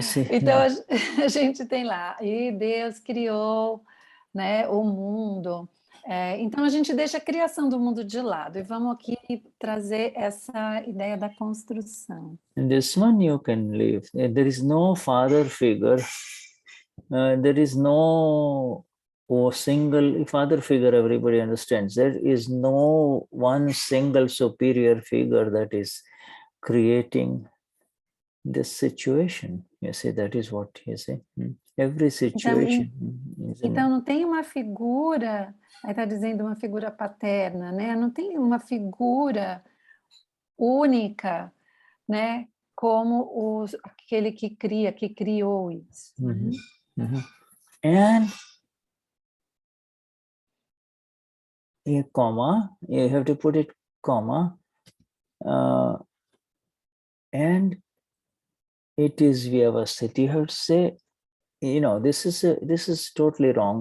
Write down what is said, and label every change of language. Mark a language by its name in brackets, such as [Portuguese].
[Portuguese] então a gente tem lá, e Deus criou, né, o mundo. Então a gente deixa a criação do mundo de lado e vamos aqui trazer essa ideia da construção. [English] This one you can leave. There is no father figure. There is no single father figure, everybody understands. There is no one single superior figure that is creating this situation. You see, that is what you say. Every situation. [Portuguese] Então não tem uma figura, aí está dizendo uma figura paterna, né? Não tem uma figura única, né? Como aquele que criou isso. [English] And a comma, you have to put it comma, and it is Vyavasthit. You have to say, this is totally wrong.